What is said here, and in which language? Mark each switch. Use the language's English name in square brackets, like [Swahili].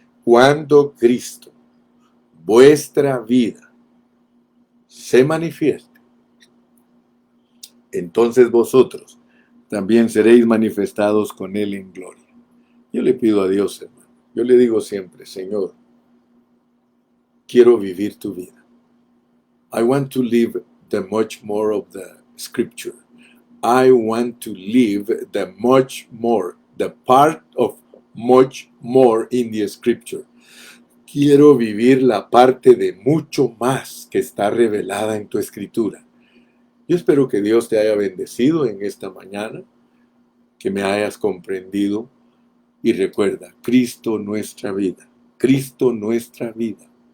[Spanish] Cuando Cristo, vuestra vida, se manifieste, entonces vosotros también seréis manifestados con Él en gloria. Yo le pido a Dios, hermano. Yo le digo siempre, Señor, quiero vivir tu vida. [English] I want to live the much more of the scripture. I want to live the much more, the part of much more in the scripture. [Spanish] Quiero vivir la parte de mucho más que está revelada en tu escritura. Yo espero que Dios te haya bendecido en esta mañana, que me hayas comprendido y recuerda, Cristo nuestra vida, Cristo nuestra vida.